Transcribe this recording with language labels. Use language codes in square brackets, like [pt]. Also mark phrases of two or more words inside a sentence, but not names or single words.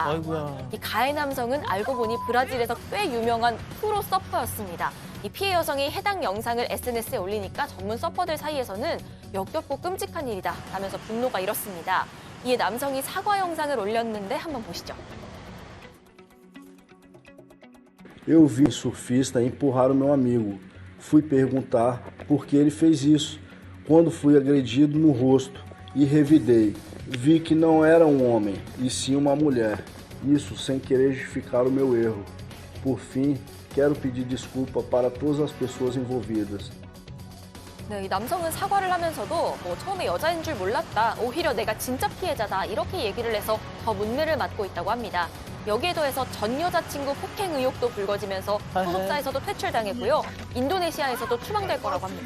[ko] 아이고야. 이 가해 남성은 알고 보니 브라질에서 꽤 유명한 프로 서퍼였습니다. 이 피해 여성이 해당 영상을 SNS에 올리니까 전문 서퍼들 사이에서는 역겹고 끔찍한 일이다 라면서 분노가 일었습니다. 이에 남성이 사과 영상을 올렸는데 한번 보시죠. [pt] Eu vi um surfista empurrar o meu amigo. Fui perguntar por que ele fez isso. Quando fui agredido no rosto e revidei, vi que não era um homem, e sim uma mulher. Isso sem querer justificar o meu erro. Por fim, quero pedir desculpa para todas as pessoas envolvidas. [ko] 네, 이 남성은 사과를 하면서도 처음에 여자인 줄 몰랐다. 오히려 내가 진짜 피해자다. 이렇게 얘기를 해서 더 문매를 맞고 있다고 합니다. 여기에 더해서 전 여자친구 폭행 의혹도 불거지면서 소속사에서도 퇴출당했고요. 인도네시아에서도 추방될 거라고 합니다.